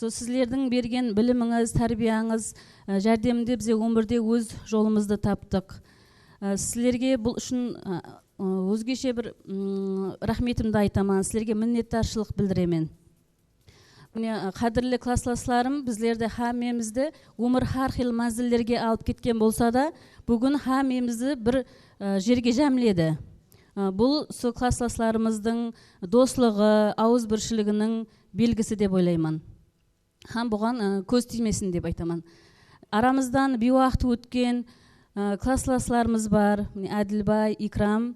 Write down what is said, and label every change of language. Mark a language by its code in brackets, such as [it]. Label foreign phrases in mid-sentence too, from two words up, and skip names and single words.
[kk] сіздердің берген біліміңіз, тәрбияңыз жәрдемінде біз өмірде өз жолымызды таптық. Сіздерге бұл үшін өзгеше бір рахметімді айтамын, сіздерге миннеттаршылық білдіремін. Қадірлі классластарым, біздерді хамемізді өмір [uz] har xil manzillarga [kk] алып кеткен болса да, бүгін хамемізді бір жерге жәмледі. Бұл сол классластарымыздың достығы, ауызбіршілігінің белгісі деп ойлаймын. Хам бұған көз тимесін деп айтамын. Арамыздан бейуақыт өткен классластарымыз бар, Әділбай, Икрам.